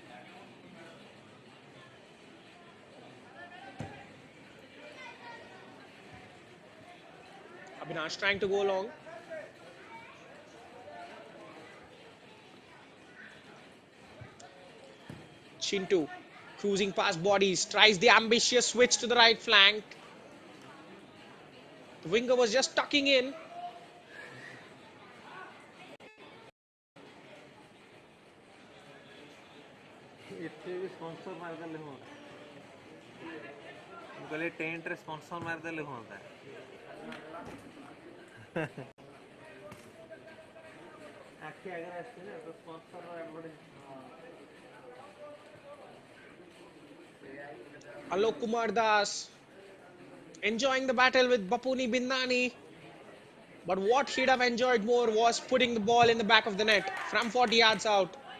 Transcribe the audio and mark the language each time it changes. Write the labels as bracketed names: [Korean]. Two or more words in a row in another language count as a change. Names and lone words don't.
[English] Abhinash trying to go long. Chintu cruising past bodies, tries the ambitious switch to the right flank. The winger was just tucking in. [Odia] ଏତେ ବି ସ୍ପନ୍ସର ମାରିଦେଲେ ହୁଅନ୍ତା। ମୁଁ କହିଲି ଟେଣ୍ଟରେ ସ୍ପନ୍ସର ମାରିଦେଲେ ହୁଅନ୍ତା। ଆଖି ଆଗରେ ଆସିଛି ନା ତ ସ୍ପନ୍ସର [English] Alok Kumar Das enjoying the battle with Bapuni Bindani. But what he'd have enjoyed more was putting the ball in the back of the net from 40 yards out.